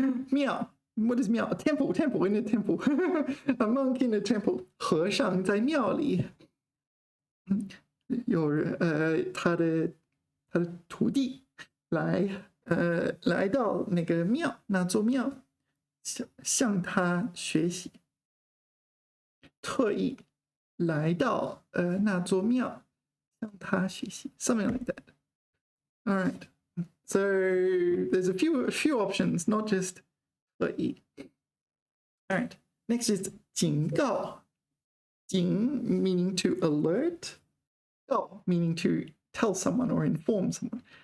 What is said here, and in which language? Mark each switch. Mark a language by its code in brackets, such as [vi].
[en] 庙 What is 庙? A temple in a temple. A monk in a temple. [zh] 和尚在庙里。有他的徒弟来到那个庙，那座庙，向他学习。特意来到那座庙，向他学习。 [en] Something like that. All right. So there's a few options, not just 特意。 All right. Next is 警告。警 meaning to alert. 告 meaning to tell someone or inform someone.